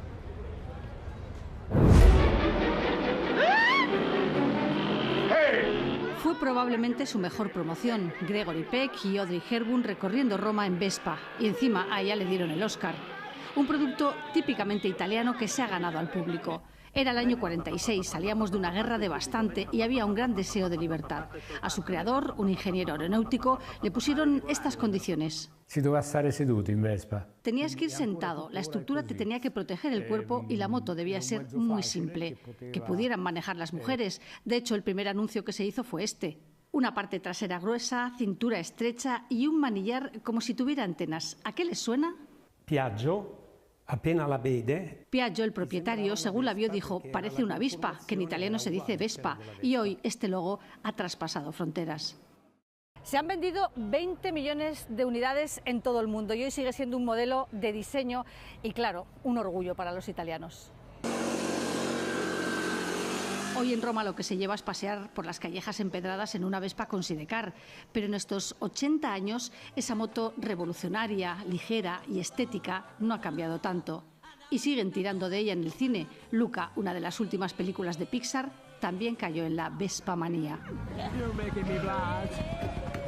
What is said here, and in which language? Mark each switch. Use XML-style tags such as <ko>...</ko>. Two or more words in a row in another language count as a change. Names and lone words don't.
<es>Fue probablemente su mejor promoción, Gregory Peck y Audrey Hepburn recorriendo Roma en Vespa, y encima a ella le dieron el Oscar. Un producto típicamente italiano que se ha ganado al público. Era el año 46, salíamos de una guerra devastante y había un gran deseo de libertad. A su creador, un ingeniero aeronáutico, le pusieron estas condiciones.</es> <it>Si doveva stare seduto in Vespa.</it> <es>Tenías que ir sentado, la estructura te tenía que proteger el cuerpo y la moto debía ser muy simple, que pudieran manejar las mujeres. De hecho, el primer anuncio que se hizo fue este. Una parte trasera gruesa, cintura estrecha y un manillar como si tuviera antenas. ¿A qué les suena?</es> <it>Piaggio. Apenas la vede. Piaggio,</it> <es>el propietario, según la vio, dijo: parece una avispa, que en italiano se dice Vespa, y hoy este logo ha traspasado fronteras. Se han vendido 20 millones de unidades en todo el mundo y hoy sigue siendo un modelo de diseño y, claro, un orgullo para los italianos. Hoy en Roma lo que se lleva es pasear por las callejas empedradas en una Vespa con sidecar, pero en estos 80 años esa moto revolucionaria, ligera y estética no ha cambiado tanto. Y siguen tirando de ella en el cine. Luca, una de las últimas películas de Pixar, también cayó en la Vespa manía.</es> <en>You're making me blush.</en>